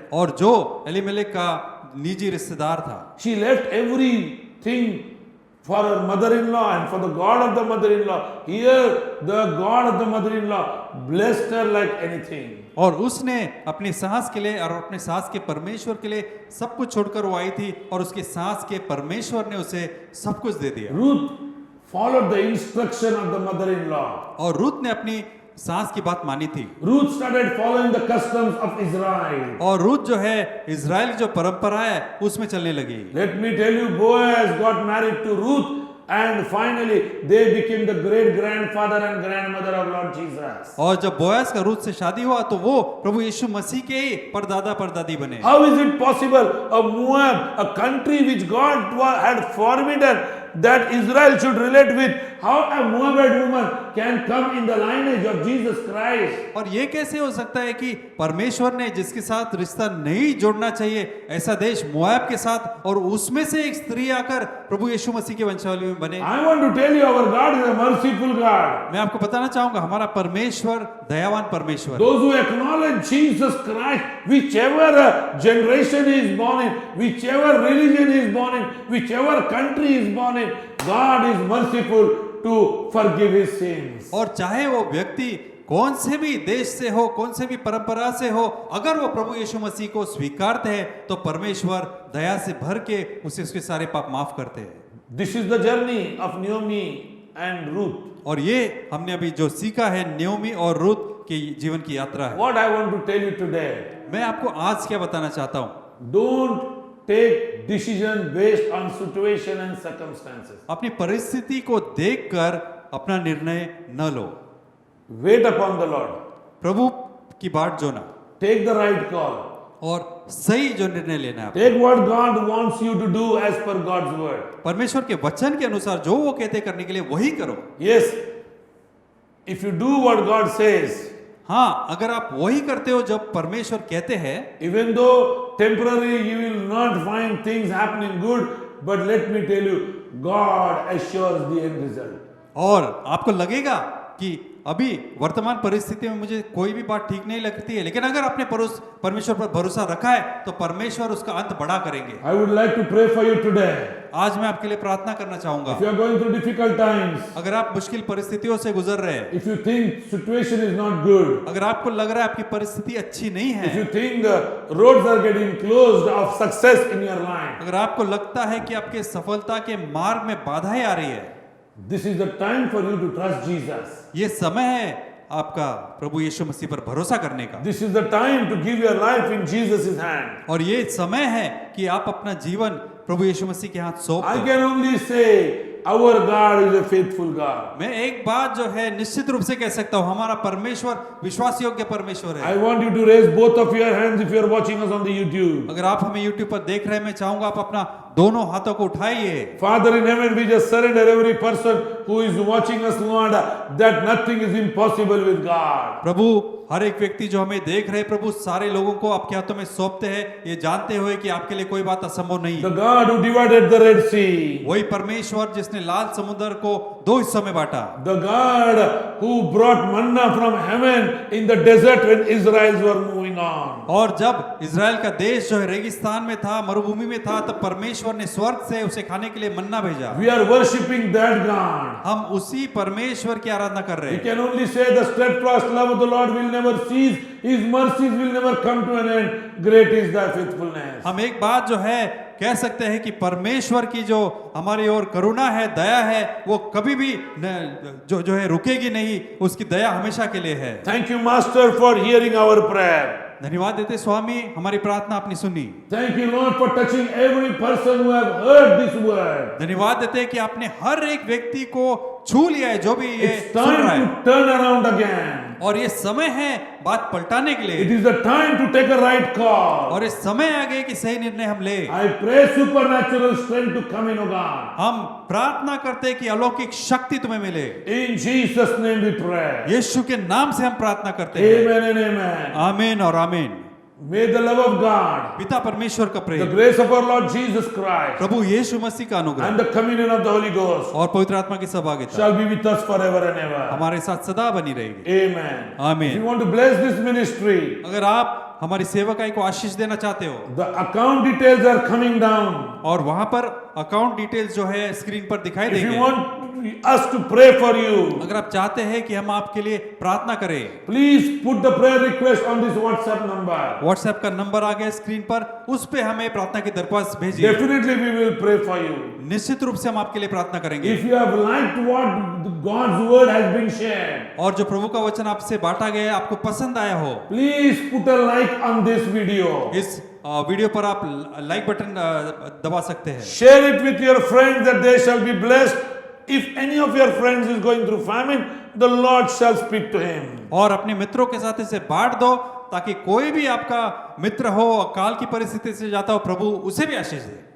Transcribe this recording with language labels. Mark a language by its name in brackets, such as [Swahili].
[Hindi] और जो एलीमेलेक का निजी रिश्तेदार था। [English] She left everything for her mother-in-law and for the God of the mother-in-law. Here, the God of the mother-in-law blessed her like anything. [Hindi] और उसने अपनी सास के लिए और अपने सास के परमेश्वर के लिए सब कुछ छोड़कर वो आई थी और उसके सास के परमेश्वर ने उसे सब कुछ दे दिया। [English] Ruth followed the instruction of the mother-in-law. [Hindi] और रूत ने अपनी सास की बात मानी थी। [English] Ruth started following the customs of Israel. [Hindi] और रूत जो है इजराइल की जो परंपरा है उसमें चलने लगी। [English] Let me tell you, Boaz got married to Ruth and finally they became the great grandfather and grandmother of Lord Jesus. [Hindi] और जब बोआज का रूत से शादी हुआ तो वो प्रभु यीशु मसीह के ही परदादा परदादी बने। [English] How is it possible? A Moab, a country which God had forbidden, that Israel should relate with how a Moabite woman can come in the lineage of Jesus Christ. [Hindi] और ये कैसे हो सकता है कि परमेश्वर ने जिसके साथ रिश्ता नहीं जोड़ना चाहिए ऐसा देश मोआब के साथ और उसमें से एक स्त्री आकर प्रभु यीशु मसीह के वंशावली में बने। [English] I want to tell you, our God is a merciful God. [Hindi] मैं आपको बताना चाहूंगा हमारा परमेश्वर दयावान परमेश्वर है। [English] Those who acknowledge Jesus Christ, whichever generation he is born in, whichever religion he is born in, whichever country he is born in, God is merciful to forgive his sins. [Hindi] और चाहे वो व्यक्ति कौन से भी देश से हो, कौन से भी परंपरा से हो, अगर वो प्रभु यीशु मसीह को स्वीकारते हैं तो परमेश्वर दया से भर के उसे उसके सारे पाप माफ करते हैं। [English] This is the journey of Naomi and Ruth. [Hindi] और ये हमने अभी जो सीखा है न्योमी और रुत के जीवन की यात्रा है। [English] What I want to tell you today, [Hindi] मैं आपको आज क्या बताना चाहता हूँ, [English] don't take decision based on situation and circumstances. [Hindi] अपनी परिस्थिति को देखकर अपना निर्णय न लो, [English] Wait upon the Lord. [Hindi] प्रभु की बाट जोना [English] Take the right call. [Hindi] और सही जो निर्णय लेना है। [English] Take what God wants you to do as per God's word. [Hindi] परमेश्वर के वचन के अनुसार जो वो कहते करने के लिए वही करो। [English] Yes, if you do what God says, [Hindi] हाँ, अगर आप वही करते हो जब परमेश्वर कहते हैं, [English] even though temporarily you will not find things happening good, but let me tell you, God assures the end result. [Hindi] और आपको लगेगा कि अभी वर्तमान परिस्थिति में मुझे कोई भी बात ठीक नहीं लगती है, लेकिन अगर आपने परमेश्वर पर भरोसा रखा है तो परमेश्वर उसका अंत बड़ा करेंगे। [English] I would like to pray for you today. [Hindi] आज मैं आपके लिए प्रार्थना करना चाहूंगा। [English] If you are going through difficult times, [Hindi] अगर आप मुश्किल परिस्थितियों से गुजर रहे हैं, [English] if you think situation is not good, [Hindi] अगर आपको लग रहा है आपकी परिस्थिति अच्छी नहीं [English] if you [Hindi] है, [English] think the roads are getting closed of success in your life, [Hindi] अगर आपको लगता है कि आपके सफलता के मार्ग में बाधाएं आ रही है, [English] this is the time for you to trust Jesus. [Hindi] ये समय है आपका प्रभु यीशु मसीह पर भरोसा करने का। [English] This is the time to give your life in Jesus' hand. [Hindi] और ये समय है कि आप अपना जीवन प्रभु यीशु मसीह के हाथ सौंप [English] I [Hindi] दो। [English] can only say, our God is a faithful God. [Hindi] मैं एक बात जो है निश्चित रूप से कह सकता हूँ, हमारा परमेश्वर विश्वास योग्य परमेश्वर [English] I [Hindi] है। [English] want you to raise both of your hands if you are watching us on the YouTube. [Hindi] अगर आप हमें YouTube पर देख रहे हैं, मैं चाहूंगा आप अपना दोनों हाथों को उठाइए। [English] Father in heaven, we just surrender every person who is watching us, Lord, that nothing is impossible with God. [Hindi] प्रभु हर एक व्यक्ति जो हमें देख रहे हैं, प्रभु सारे लोगों को आपके हाथों में सौंपते हैं, ये जानते हुए कि आपके लिए कोई बात असंभव नहीं। [English] The God who divided the Red Sea. [Hindi] वही परमेश्वर जिसने लाल समुद्र को दो हिस्सों में बांटा। [English] The God who brought manna from heaven in the desert when Israelites were moving on. [Hindi] और जब इज़राइल का देश जो है रेगिस्तान में था, मरुभूमि में था, तब परमेश्वर ने स्वर्ग से उसे खाने के लिए मन्ना भेजा। [English] We are worshipping that God. [Hindi] हम उसी परमेश्वर की आराधना कर रहे [English] We [Hindi] हैं। [English] can only say the steadfast love of the Lord will never cease. His mercies will never come to an end. Great is thy faithfulness. [Hindi] हम एक बात जो है कह सकते हैं कि परमेश्वर की जो हमारी ओर करुणा है, दया है, वो कभी भी जो है रुकेगी नहीं, उसकी दया हमेशा के लिए है। [English] Thank you, Master, for hearing our prayer. [Hindi] धन्यवाद देते स्वामी, हमारी प्रार्थना आपने सुनी। [English] Thank you, Lord, for touching every person who have heard this word. [Hindi] धन्यवाद देते हैं कि आपने हर एक व्यक्ति को छू लिया है जो भी ये [English] It's [Hindi] सुन रहा [English] time [Hindi] है, [English] to turn around again. [Hindi] और ये समय है बात पलटाने के [English] It [Hindi] लिए, [English] is the time to take a right call. [Hindi] और ये समय आ गया कि सही निर्णय हम ले। [English] I pray supernatural strength to come in, O God. [Hindi] हम प्रार्थना करते हैं कि अलौकिक शक्ति तुम्हें मिले। [English] In Jesus' name we pray. [Hindi] यीशु के नाम से हम प्रार्थना करते हैं। [English] Amen and amen. [Hindi] आमीन और आमीन। [English] May the love of God, [Hindi] पिता परमेश्वर का [English] the [Hindi] Prem, [English] grace of our Lord Jesus Christ, [Hindi] प्रभु यीशु मसीह का अनुग्रह [English] and the communion of the Holy Ghost [Hindi] और पवित्र आत्मा की सहभागिता [English] shall be with us forever and ever. [Hindi] हमारे साथ सदा बनी रहेगी। [English] Amen. Amen. If you want to bless this ministry, [Hindi] अगर आप हमारी सेवकाई को आशीष देना चाहते हो, [English] the account details are coming down. [Hindi] और वहां पर अकाउंट डिटेल्स जो है स्क्रीन पर दिखाई [English] If you [Hindi] देंगे। [English] want us to pray for you, [Hindi] अगर आप चाहते हैं कि हम आपके लिए प्रार्थना करें, [English] please put the prayer request on this WhatsApp number. [Hindi] WhatsApp का नंबर आ गया स्क्रीन पर, उस पे हमें प्रार्थना की दरख्वास्त भेजिए। [English] Definitely we will pray for you. [Hindi] निश्चित रूप से हम आपके लिए प्रार्थना करेंगे। [English] If you have liked what God's word has been shared, [Hindi] और जो प्रभु का वचन आपसे बांटा गया है, आपको पसंद आया हो, [English] please put a like on this video. [Hindi] इस वीडियो पर आप लाइक बटन दबा सकते हैं। [English] Share it with your friends that they shall be blessed. If any of your friends is going through famine, the Lord shall speak to him. [Hindi] और अपने मित्रों के साथ इसे बांट दो, ताकि कोई भी आपका मित्र हो अकाल की परिस्थिति से जाता हो, प्रभु उसे भी आशीष दे।